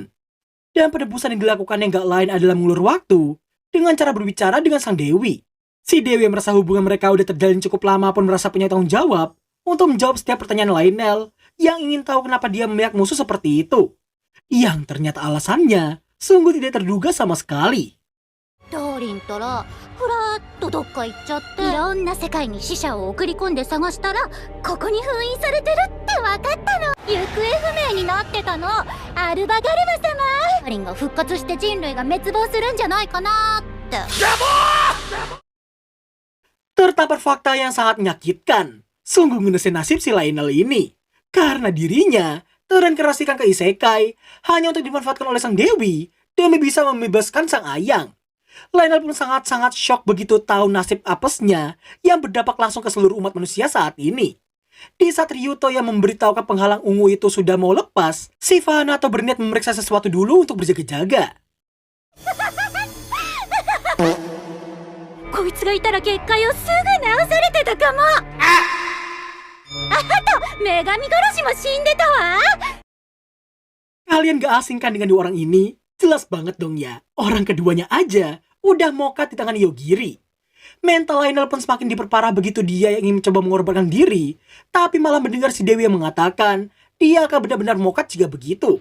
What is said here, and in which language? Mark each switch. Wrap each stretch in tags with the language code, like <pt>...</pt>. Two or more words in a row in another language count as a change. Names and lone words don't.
<id>Dan penebusan yang dilakukan yang gak lain adalah mengulur waktu dengan cara berbicara dengan sang Dewi. Si Dewi yang merasa hubungan mereka udah terjalin cukup lama pun merasa punya tanggung jawab untuk menjawab setiap pertanyaan Lionel yang ingin tahu kenapa dia memihak musuh seperti itu. Yang ternyata alasannya sungguh tidak terduga sama sekali.</id> <ja>ダーリンったらふらっとどっか行っちゃっていろんな世界に死者を送り込んで探したらここに封印されてるって分かったの。行方不明になってたのアルバガルマ様。ダーリンが復活して人類が滅亡するんじゃないかなって。</ja> <id>Tertampar fakta yang sangat menyakitkan. Sungguh ngenesin nasib si Lionel ini. Karena dirinya terinkarnasikan ke isekai hanya untuk dimanfaatkan oleh sang Dewi demi bisa membebaskan sang ayang. Lionel pun sangat-sangat shock begitu tahu nasib apesnya yang berdampak langsung ke seluruh umat manusia saat ini. Di saat Ryuto yang memberitahukan penghalang ungu itu sudah mau lepas, si Hanato berniat memeriksa sesuatu dulu untuk berjaga-jaga.</id> <ja>こいつがいたら結界をすぐ直されてたかも。あと女神殺しも死んでたわ。</ja> <id>Kalian gak asing kan dengan dua orang ini? Jelas banget dong ya, orang keduanya aja udah mokat di tangan Yogiri. Mental Lionel pun semakin diperparah begitu dia yang ingin mencoba mengorbankan diri, tapi malah mendengar si Dewi yang mengatakan dia akan benar-benar mokat jika begitu.</id>